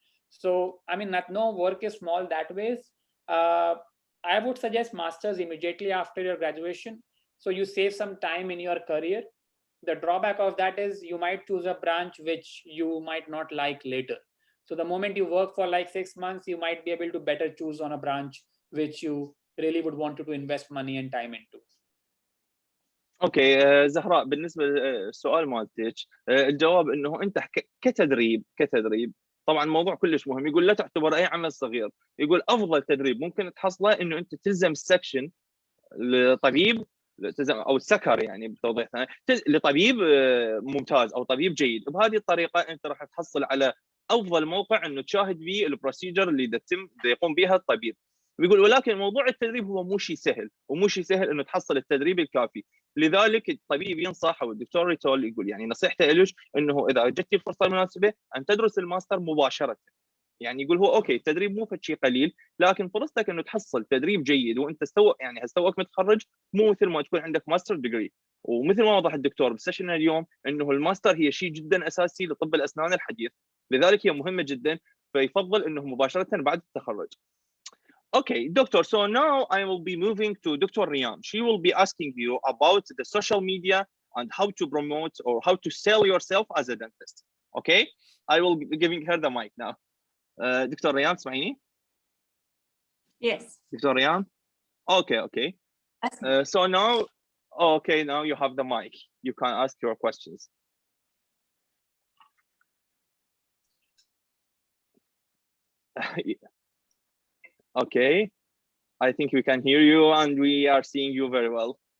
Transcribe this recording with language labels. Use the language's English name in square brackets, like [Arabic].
[English] So I mean, no work is small that ways. uh, I would suggest masters immediately after your graduation, so you save some time in your career. The drawback of that is you might choose a branch which you might not like later. So the moment you work for like 6 months, you might be able to better choose on a branch which you really would want to invest money and time into. [Arabic] اوكي زهراء، بالنسبه للسؤال مالتك الجواب انه انت كتدريب طبعا موضوع كلش مهم. يقول لا تعتبر اي عمل صغير، يقول افضل تدريب ممكن تحصله انه انت تلزم السكشن لطبيب او السكر، يعني بتوضيح ثاني لطبيب ممتاز او طبيب جيد. بهذه الطريقه انت راح تحصل على افضل موقع انه تشاهد به البروسيجر اللي يقوم بها الطبيب. بيقول ولكن موضوع التدريب هو مو شيء سهل، ومو شيء سهل انه تحصل التدريب الكافي. لذلك الطبيب ينصح، او الدكتور ريتول يقول يعني نصيحته لك انه اذا جتي الفرصه المناسبه ان تدرس الماستر مباشره. يعني يقول هو اوكي التدريب مو فشي قليل، لكن فرصتك انه تحصل تدريب جيد وانت يعني توك متخرج، مو مثل ما تكون عندك ماستر ديجري. ومثل ما وضح الدكتور بالسيشن اليوم انه الماستر هي شيء جدا اساسي لطب الاسنان الحديث، لذلك هي مهمه جدا، فيفضل انه مباشره بعد التخرج. [English] Okay, doctor. So now I will be moving to Dr. Riyam. She will be asking you about the social media and how to promote or how to sell yourself as a dentist. Okay, I will be giving her the mic now. [Arabic] دكتور ريان تسمعيني؟ [English] Yes. [Arabic] دكتور ريان؟ Okay. [English] So now, okay, now you have the mic. You can ask your questions. Okay, I think we can hear you and we are seeing you very well.